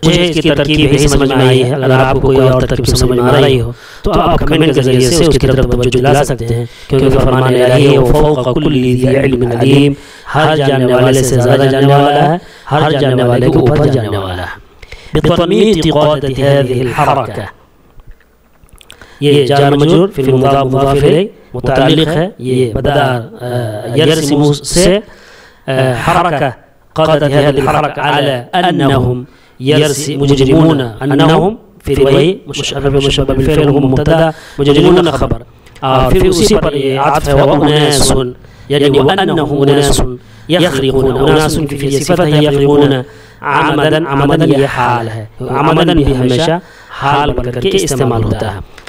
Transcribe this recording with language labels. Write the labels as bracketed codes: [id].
[ur] مجھے اس کی ترکیب ہی سمجھ میں آئی ہے. اگر آپ کو کوئی اور ترکیب سمجھ میں آ رہی ہو تو آپ کمنٹ کے ذریعے سے اس کی طرف توجہ دلا سکتے ہیں، کیونکہ فرمان الہی ہے [ar] وفوق کل ذی علم علیم، [ur] ہر جاننے والے سے زیادہ جاننے والا ہے، ہر جاننے والے کے اوپر جاننے والا ہے. [ar] بتنميط قادة هذه الحركة [ur] یہ جار مجرور فی المضاف مضاف الیہ متعلق ہے. [ar] یہ بدأ یرسم سے حركة قادة هذه الحركة على أنهم مجرمون، أنهم [ur] پھر وہی مشبہ بالفعل ہم مبتدا مجرورون خبر، اور پھر اسی پر یہ عطف ہے واناس، یعنی وانہم اناس یخرقون، اناس کی پھر یہ صفت ہے، یخرقون عمدن، عمدن یہ حال ہے، عمدن بھی ہمیشہ حال بن کر کے استعمال ہوتا ہے۔